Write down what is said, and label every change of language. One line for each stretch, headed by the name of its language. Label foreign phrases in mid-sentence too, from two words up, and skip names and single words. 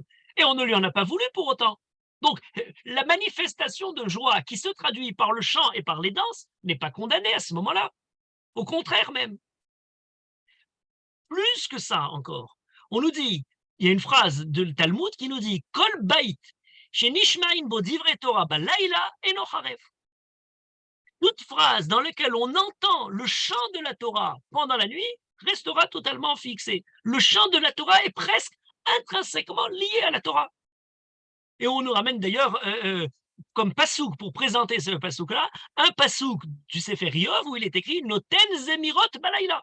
French: Et on ne lui en a pas voulu pour autant. Donc, la manifestation de joie qui se traduit par le chant et par les danses n'est pas condamnée à ce moment-là. Au contraire même. Plus que ça encore, on nous dit, il y a une phrase de Talmud qui nous dit
Hebrew: כל בית שנשמעים בו דברי תורה בלילה אינו חרב.
French: Toute phrase dans laquelle on entend le chant de la Torah pendant la nuit restera totalement fixée. Le chant de la Torah est presque intrinsèquement lié à la Torah. Et on nous ramène d'ailleurs comme pasouk, pour présenter ce pasouk-là, un pasouk du
Hebrew: ספר איוב
French: où il est écrit
Hebrew: נותן זמירות בלילה.